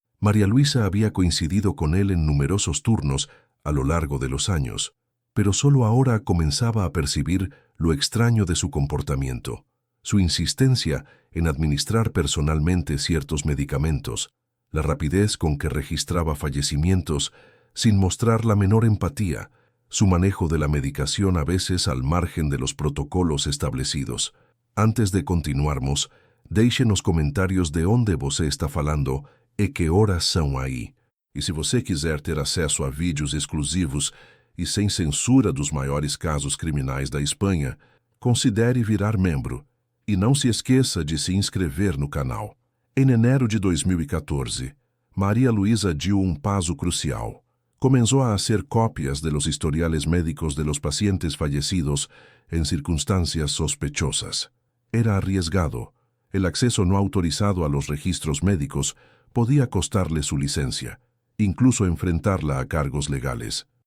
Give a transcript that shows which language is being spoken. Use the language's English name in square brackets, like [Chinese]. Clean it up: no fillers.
[Spanish] María Luisa había coincidido con él en numerosos turnos a lo largo de los años, pero solo ahora comenzaba a percibir lo extraño de su comportamiento, su insistencia en administrar personalmente ciertos medicamentos, la rapidez con que registraba fallecimientos sin mostrar la menor empatía, su manejo de la medicación a veces al margen de los protocolos establecidos. [Portuguese] Antes de continuarmos, deixe nos comentários de onde você está falando e que horas são aí. E se você quiser ter acesso a vídeos exclusivos e sem censura dos maiores casos criminais da Espanha, considere virar membro. E não se esqueça de se inscrever no canal. [Spanish] Em enero de 2014, María Luisa dio un paso crucial. Comenzó a hacer copias de los historiales médicos de los pacientes fallecidos en circunstancias sospechosas. Era arriesgado. El acceso no autorizado a los registros médicos podía costarle su licencia, incluso enfrentarla a cargos legales.